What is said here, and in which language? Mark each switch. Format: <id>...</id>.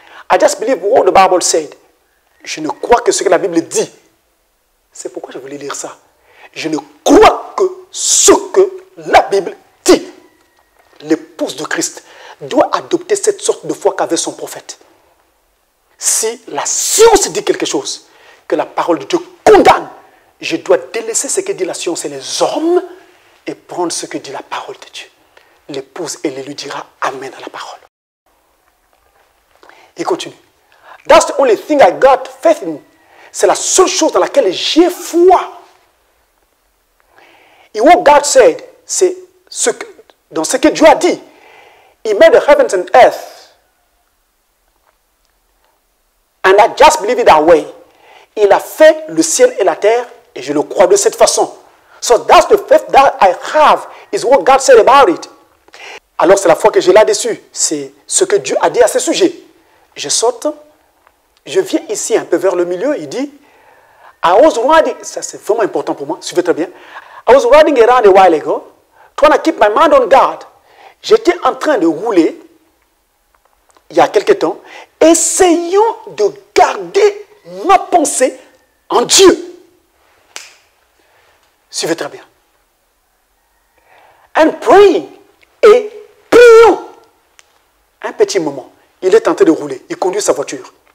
<en>I just believe what the Bible said.</en> <fr>Je ne crois que ce que la Bible dit. C'est pourquoi je voulais lire ça. Je ne crois que ce que la Bible dit. L'épouse de Christ doit adopter cette sorte de foi qu'avait son prophète. Si la science dit quelque chose, que la parole de Dieu condamne, je dois délaisser ce que dit la science et les hommes et prendre ce que dit la parole de Dieu. L'épouse, elle lui dira Amen à la parole. Il continue.</fr> <en>That's the only thing I got faith in.</en> <fr>C'est la seule chose dans laquelle j'ai foi. Et</fr> <en>what God said,</en> <fr>c'est dans ce que Dieu a dit.</fr> <en>He made the heavens and earth. And I just believe it that way.</en> <fr>Il a fait le ciel et la terre et je le crois de cette façon.</fr> <en>So that's the faith that I have, is what God said about it.</en> <fr>Alors c'est la foi que j'ai là-dessus. C'est ce que Dieu a dit à ce sujet. Je saute, je viens ici un peu vers le milieu, il dit,</fr> <en>I was riding,</en> <fr>ça c'est vraiment important pour moi, suivez très bien.</fr> <en>I was riding around a while ago, trying to keep my mind on God.</en> <fr>J'étais en train de rouler, il y a quelque temps, essayant de garder ma pensée en Dieu. Suivez très bien.</fr> <en>And praying,</en> <fr>et priant. Un petit moment, il est tenté de rouler, il conduit sa voiture.</fr>